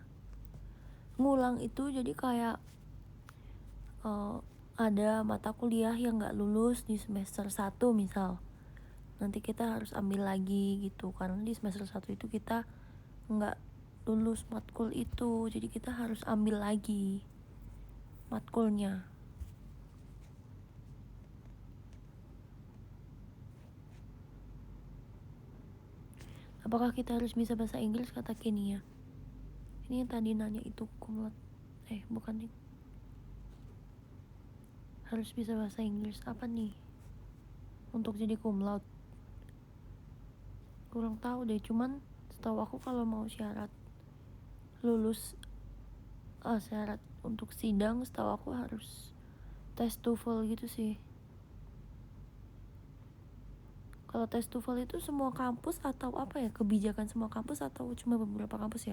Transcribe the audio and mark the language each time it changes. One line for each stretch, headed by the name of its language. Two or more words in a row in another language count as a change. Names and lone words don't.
Indonesian: Ngulang itu jadi kayak ada mata kuliah yang gak lulus di semester 1 misal, nanti kita harus ambil lagi gitu, karena di semester 1 itu kita gak lulus matkul itu, jadi kita harus ambil lagi matkulnya. Apakah kita harus bisa bahasa Inggris, kata Kenia? Ini yang tadi nanya itu
Latin: cum laude,
Indonesian: bukan nih. harus bisa bahasa Inggris. Apa nih untuk jadi
Latin: cum laude?
Indonesian: Kurang tahu deh, cuman setahu aku kalau mau syarat lulus syarat untuk sidang, setahu aku harus tes TOEFL gitu sih. Kalau tes TOEFL itu semua kampus atau apa ya, kebijakan semua kampus atau cuma beberapa kampus ya?